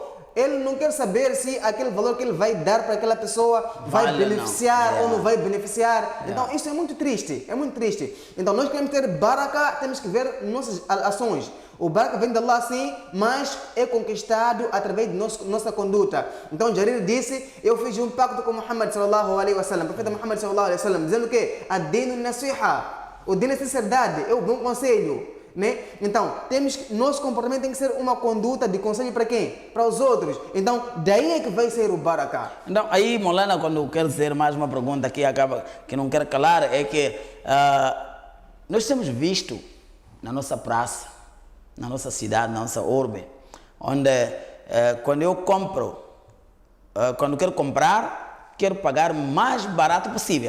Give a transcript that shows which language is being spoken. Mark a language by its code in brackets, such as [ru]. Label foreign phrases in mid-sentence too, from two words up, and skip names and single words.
[pt] Ele não quer saber se aquele valor que ele vai dar para aquela pessoa vai beneficiar ou não vai beneficiar. Então, isso é muito triste, é muito triste. Então, nós queremos ter baraka, temos que ver nossas ações. O baraka vem de Allah sim, mas é conquistado através de nossa conduta. Então, Jarir disse, eu fiz um pacto com Muhammad [ar] صلى الله عليه وسلم, [pt] o profeta Muhammad [ar] صلى الله عليه وسلم, [pt] dizendo que [ar] الدين نصيحة, [pt] o dino é sinceridade, é o bom conselho. Né? Então, nosso comportamento tem que ser uma conduta de conselho para quem? Para os outros. Então, daí é que vai ser o baraka. Então, aí, Molana, quando eu quero dizer mais uma pergunta que não quero calar, é que nós temos visto na nossa praça, na nossa cidade, na nossa urbe, onde quando eu compro, quando eu quero comprar, quero pagar o mais barato possível.